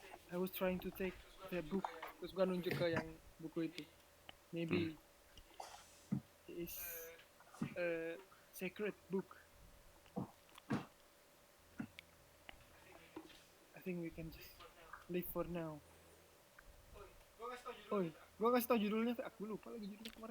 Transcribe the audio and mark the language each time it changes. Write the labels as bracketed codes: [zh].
[en] I was trying to take the book. [id] Terus gua nunjuk ke yang buku itu. [en] Maybe it is a sacred book. I think we can just leave for now. [id] Oh, gua kasih tau judulnya, aku lupa lagi judulnya kemarin.